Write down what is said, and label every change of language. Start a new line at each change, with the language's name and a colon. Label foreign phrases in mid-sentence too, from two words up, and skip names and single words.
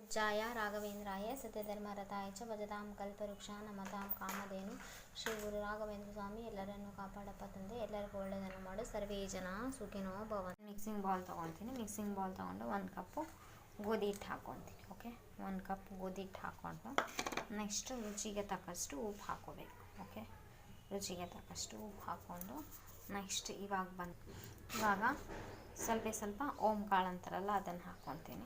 Sanskrit: पूज्याय राघवेंद्राय सत्यधर्मरताय च भजतां कल्पवृक्षां नमतां कामधेनु
Kannada: ಶ್ರೀ ಗುರು ರಾಘವೇಂದ್ರ ಸ್ವಾಮಿ ಎಲ್ಲರನ್ನು ಕಾಪಾಡಪ್ಪ ತಂದೆ, ಎಲ್ಲರಿಗೂ ಒಳ್ಳೆಯದನ್ನು ಮಾಡು,
Sanskrit: ಸರ್ವೇ ಜನ ಸುಖಿನೋ ಭವಂತು.
English: mixing bowl
Kannada: ತೊಗೊತೀನಿ.
English: mixing bowl
Kannada: ತೊಗೊಂಡು 1 ಕಪ್ಪು ಗೋಧಿ ಹಿಟ್ಟು ಹಾಕ್ಕೊತೀನಿ. ಓಕೆ, 1 ಕಪ್ ಗೋಧಿ ಹಿಟ್ಟು ಹಾಕ್ಕೊಂಡು ನೆಕ್ಸ್ಟು ರುಚಿಗೆ ತಕ್ಕಷ್ಟು ಉಪ್ಪು ಹಾಕ್ಕೋಬೇಕು. ಓಕೆ, ರುಚಿಗೆ ತಕ್ಕಷ್ಟು ಉಪ್ಪು ಹಾಕ್ಕೊಂಡು ನೆಕ್ಸ್ಟ್ ಇವಾಗ ಸ್ವಲ್ಪ ಓಮ್ ಕಾಳು ಅಂತಾರಲ್ಲ ಅದನ್ನು ಹಾಕ್ಕೊತೀನಿ.